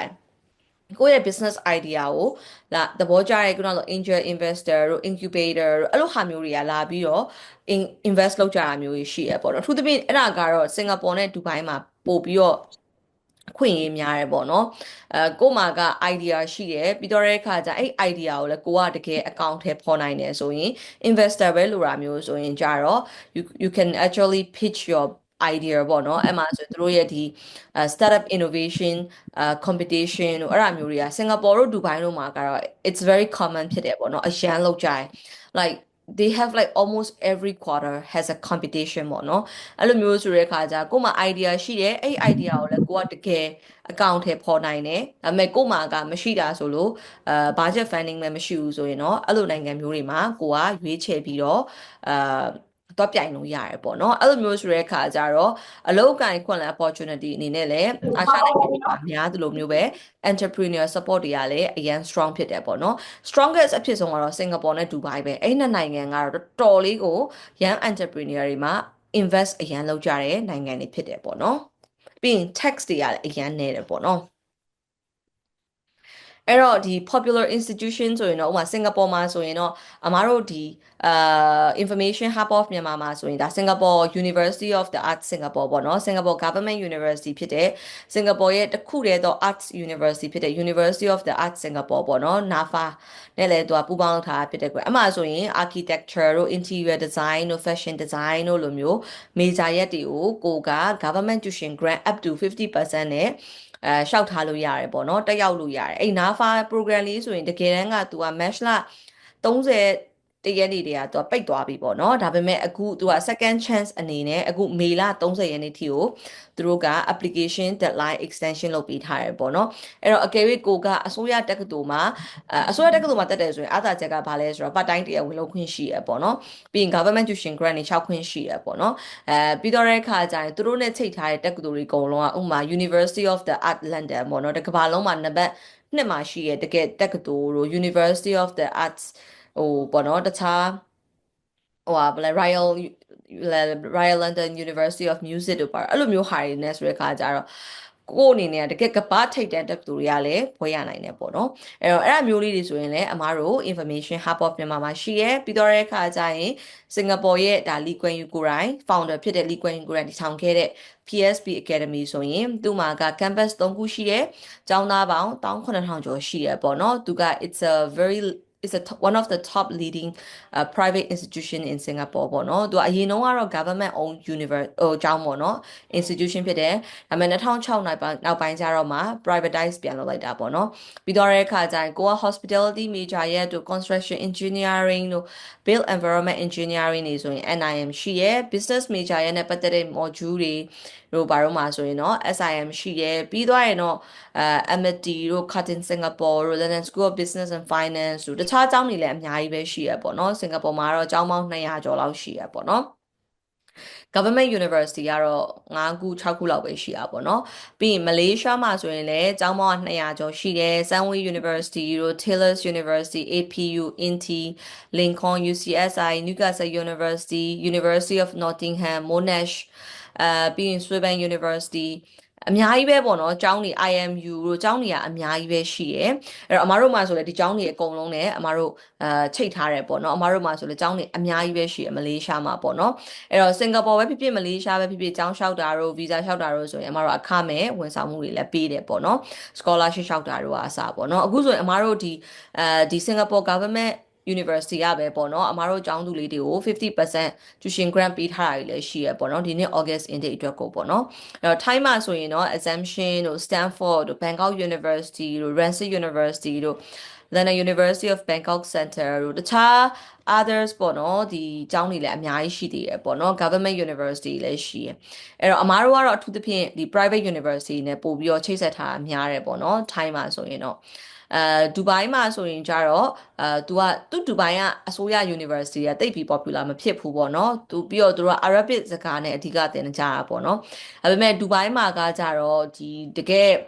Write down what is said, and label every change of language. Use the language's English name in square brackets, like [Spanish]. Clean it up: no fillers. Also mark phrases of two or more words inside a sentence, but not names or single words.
[Burmese] ကိုယ့်ရဲ့ [English] business idea [Burmese] ကိုလာသဘောကျတဲ့ခုနက [English] angel investor [Burmese] တို့ incubator တို့အဲ့လိုဟာမျိုးတွေကလာပြီးတော့ invest လုပ်ကြတာမျိုးကြီးရှိရပေါ့နော်အထူးသဖြင့်အဲ့ဒါကတော့စင်ကာပူနဲ့ဒူဘိုင်းမှာပို့ပြီးတော့ခွင့်ရေးများတယ်ပေါ့နော်ကို့မှာက idea ရှိတယ်ပြီးတော့တဲ့အခါကျအဲ့ idea ကိုလည်းကိုက တကယ်အကောင့်ထဲပေါ်နိုင်တယ်ဆိုရင် investor ပဲလိုတာမျိုးဆိုရင်ကြတော့ [English] you can actually pitch your idea [Burmese] ပေါ့နော်အဲ့မှာဆိုသူတို့ရဲ့ဒီ [English] startup innovation competition [Burmese] တို့အဲ့ဒါမျိုးတွေကစင်ကာပူတို့ဒူဘိုင်းတို့မှာကတော့ [English] it's very common [Burmese] ဖြစ်တယ်ပေါ့နော်အရ န်လောက်ကြတယ် [English] like they have like almost every quarter has a competition [Burmese] ပေါ့နော်အဲ့လိုမျိုးဆိုတဲ့အခါကျကို့မှာ idea ရှိတယ်အဲ့ idea ကိုလည်းကိုကတကယ်အကောင့်ထဲ ပေါ်နိုင်တယ်ဒါပေမဲ့ကို့မှာကမရှိတာဆိုလို့ [English] budget funding [Burmese] လည်းမရှိဘူးဆိုရင်တော့အဲ့လိုနိုင်ငံမျိုးတွေမှာကိုကရွေးချယ်ပြီး တော့တော့ပြိုင်လို့ရတယ်ပေါ့နော်အဲ့လိုမျိုးဆိုတဲ့အခါကျတော့အလုပ်အကိုင်ခွင့်လန်း opportunity အနေနဲ့လည်းအာရှနိုင်ငံတွေမှာများသလိုမျိုးပဲ [English] entrepreneur support [Burmese] တွေကလည်းအရင် strong ဖြစ်တယ်ပေါ့နော် strongest အဖြစ်ဆုံးကတော့စင်ကာပူနဲ့ဒူဘိုင်းပဲအဲ့နှစ်နိုင်ငံကတော့တော်တော်လေးကို [English] young entrepreneur [Burmese] တွေမှာ invest အရင်လုပ်ကြတဲ့နိုင်ငံတွေဖြစ်တယ်ပေါ့နော်ပြီးရင် tax တွေကလည်းအရင်နေတယ်ပေါ့နော် အဲ့တော့ဒီ [English] popular institution [Burmese] ဆိုရင်တော့ဥပမာစင်ကာပူမှာဆိုရင်တော့အမားတို့ဒီ information hub of မြန်မာမှာဆိုရင်ဒါ Singapore University of the Arts Singapore ပေါ့နော် [English] Singapore Government University [Burmese] ဖြစ်တဲ့စင်ကာပူရဲ့တစ်ခုတည်းသော Arts University ဖြစ်တဲ့ University of the Arts Singapore ပေါ့နော် NAFA နဲ့လည်းသူကပူးပေါင်းလုပ်ထားတာဖြစ်တဲ့ကွယ်အမှဆိုရင် architecture တို့ [English] interior design [Burmese] တို့ [English] fashion design [Burmese] တို့လိုမျိုး major ရက်တွေကိုကိုက [English] government tuition grant up to 50% [Burmese] နဲ့ရှောက်ထားလို့ရတယ်ပေါ့နော်တက်ရောက်လို့ ရတယ်အဲ့ NAFA program လေးဆိုရင်တကယ်တမ်းကသူက match လ30တရက်နေ့တည်းကသူကပိတ်သွားပြီပေါ့နော်ဒါပေမဲ့အခုသူက [English] second chance [Burmese] အနေနဲ့အခုမေလ30ရက်နေ့ထိကိုသူတို့က [English] application deadline extension [Burmese] လုပ်ပေးထားတယ်ပေါ့နော်အဲ့တော့အကယ်၍ကိုကအစိုးရတက္ကသိုလ်မှာအစိုးရတက္ကသိုလ်မှာတက်တယ်ဆိုရင်အားသာချက်ကဘာလဲဆိုတော့ [English] part time [Burmese] တရားဝင် လုပ်ခွင့်ရှိရပေါ့နော်ပြီးရင် [English] government tuition grant [Burmese] တွေ6ခွင့်ရှိရပေါ့နော်ပြီးတော့တဲ့အခါကျရင်သူတို့နဲ့ချိန်ထားတဲ့တက္ကသိုလ်တွေအကုန်လုံးကဥပမာ University of the Art London ပေါ့နော်တကမ္ဘာလုံးမှာနံပါတ်2မှာရှိရတကယ်တက္ကသိုလ်တို့ University of the Arts ဟိုပေါ့နော် တခြားဟိုဟာဘယ်လဲ Royal London University of Music တို့ပါအဲ့လိုမျိုးဟာတွေနဲ့ဆိုတဲ့အခါကျတော့ကိုယ့်အနေနဲ့တကယ်ကပတ်ထိတ်တဲ့တက်သူတွေကလည်းဘွဲရနိုင်တယ်ပေါ့နော်အဲ့တော့အဲ့အမျိုးလေးတွေ ဆိုရင်လည်းအမားတို့ information hub of မြန်မာမှာရှိရဲပြီးတော့တဲ့အခါကျရင်စင်ကာပူရဲ့ဒါလီကွမ်ယူကိုရိုင် founder ဖြစ်တဲ့လီကွမ်ယူကို ရိုင်တည်ထောင်ခဲ့တဲ့ PSP Academy ဆိုရင်သူ့မှာက campus 3ခုရှိတယ်ကျောင်းသားပေါင်း18000ကျော်ရှိရပေါ့နော်သူက [English] it's a very one of the top leading private institution in Singapore [Burmese] ပေါ့နော်သူကအရင်တုန်းကတော့ [English] government owned university [Burmese] ဟိုကျောင်းပေါ့နော် institution ဖြစ်တယ်ဒါပေမဲ့2006နောက်ပိုင်းကျတော့မှ privatize ပြန်လုပ်လိုက်တာပေါ့နော်ပြီးတော့တဲ့အခါကျရင်ကိုက [English] hospitality major [Burmese] ရဲ့တို့ [English] construction engineering [Burmese] တို့ [English] built environment engineering [Burmese] တွေဆိုရင် NIM ရှိရဲ့ [English] business major [Burmese] ရဲ့နဲ့ပတ်သက်တဲ့ module တွေတို့ဘာလို့မှာဆိုရင်တော့ SIM ရှိရဲ့ပြီးတော့ရင်တော့ MIT တို့ Curtin Singapore တို့ London School of Business and Finance တို့တခြားကျောင်းတွေလည်းအများကြီးပဲရှိရပေါ့နော်စင်ကာပူမှာတော့ကျောင်းပေါင်း200ကျော်လောက်ရှိရပေါ့နော် [English] government university [Burmese] ကတော့5ခု6ခုလောက်ပဲရှိတာပေါ့နော်ပြီးရင်မလေးရှားမှာဆိုရင်လည်းကျောင်းပေါင်း200ကျော်ရှိတယ် Sunway University တို့ Taylor's University APU INTI Lincoln UCSI Newcastle University University of Nottingham Monash ပြီးရင် Swinburne University အများကြီးပဲပေါ့နော်ကျောင်းတွေ IMU တို့ကျောင်းတွေကအများကြီးပဲရှိရယ်အဲ့တော့အမတို့မှာဆိုလေဒီကျောင်းတွေအကုန်လုံးနဲ့အမတို့ချိတ်ထားတယ်ပေါ့နော်အမတို့မှာဆိုလေကျောင်းတွေအများကြီးပဲရှိရယ်မလေးရှားမှာပေါ့နော်အဲ့တော့စင်ကာပူပဲဖြစ်ဖြစ်မလေးရှားပဲ ဖြစ်ဖြစ်ကျောင်းလျှောက်တာတို့ဗီဇာလျှောက်တာတို့ဆိုရင်အမတို့အခမဲ့ဝန်ဆောင်မှုတွေလည်းပေးတယ်ပေါ့နော် scholarship လျှောက်တာတို့ကအစားပေါ့နော်အခုဆိုရင်အမတို့ဒီစင်ကာပူ [English] government University [Burmese] ရပဲပေါ့နော်အမားတို့ကျော င်းသူလေးတွေကို50% [English] tuition grant [Burmese] ပေးထားတာတွေလည်းရှိရပေါ့နော်ဒီနေ့ [English] August intake [Burmese] အတွက်ကိုပေါ့နော်အဲ့တော့ Thai မှာဆိုရင်တော့ Assumption တို့ Stanford တို့ Bangkok University တို့ Rensselaer University တို့ London University of Bangkok Center တို့တခြား others ပေါ့နော်ဒီကျောင်းတွေလည်းအများကြီးရှိသေးတယ်ပေါ့နော် [English] government university [Burmese] လည်းရှိရအဲ့တော့အမားတို့ကတော့အထူးသဖြင့်ဒီ [English] private university [Burmese] နဲ့ပို့ပြီးတော့ချိတ်ဆက်ထားတာများတယ်ပေါ့နော် Thai မှာဆိုရင်တော့ဒူဘိုင်းမှာဆိုရင်ကြတော့သူဒူဘိုင်းကအစိုးရ university ကတိတ်ပြီး popular မဖြစ်ဘူးပေါ့နော်ပြီးတော့သူတို့က Arabic စကားနဲ့အဓိကသင်ကြတာပေါ့နော်ဒါပေမဲ့ဒူဘိုင်းမှာကကြတော့ဒီတကယ်